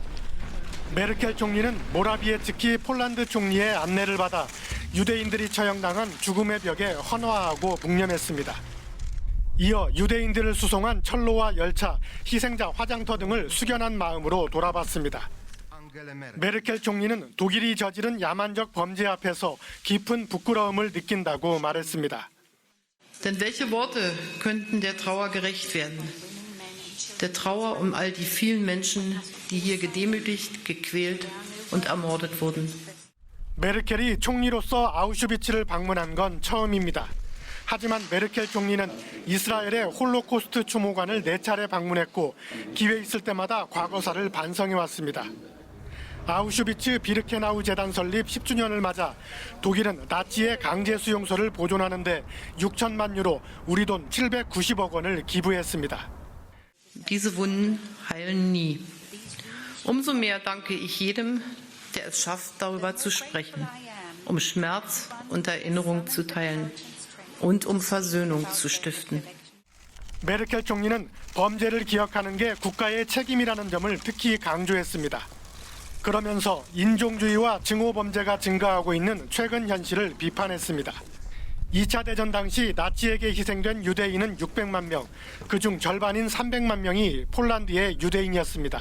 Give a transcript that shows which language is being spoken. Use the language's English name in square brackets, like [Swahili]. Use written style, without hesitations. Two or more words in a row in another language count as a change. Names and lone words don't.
[Korean] 메르켈 총리는 모라비에츠키 폴란드 총리의 안내를 받아 유대인들이 처형당한 죽음의 벽에 헌화하고 묵념했습니다. 이어 유대인들을 수송한 철로와 열차, 희생자 화장터 등을 숙연한 마음으로 돌아봤습니다. 메르켈 총리는 독일이 저지른 야만적 범죄 앞에서 깊은 부끄러움을 느낀다고 말했습니다. [German] Denn welche Worte könnten der Trauer gerecht werden? Der Trauer all die vielen Menschen, die hier gedemütigt, gequält und ermordet wurden. [Korean] 메르켈이 총리로서 아우슈비츠를 방문한 건 처음입니다. 하지만 메르켈 총리는 이스라엘의 홀로코스트 추모관을 4차례 방문했고 기회 있을 때마다 과거사를 반성해왔습니다. 아우슈비츠 비르케나우 재단 설립 10주년을 맞아 독일은 나치의 강제 수용소를 보존하는 데 6천만 유로, 우리 돈 790억 원을 기부했습니다. [German] Diese Wunden heilen nie. Umso mehr danke ich jedem, der es schafft, darüber zu sprechen, Schmerz und Erinnerung zu teilen und Versöhnung zu stiften. [Korean] 메르켈 총리는 범죄를 기억하는 게 국가의 책임이라는 점을 특히 강조했습니다. 그러면서 인종주의와 증오 범죄가 증가하고 있는 최근 현실을 비판했습니다. 2차 대전 당시 나치에게 희생된 유대인은 600만 명, 그중 절반인 300만 명이 폴란드의 유대인이었습니다.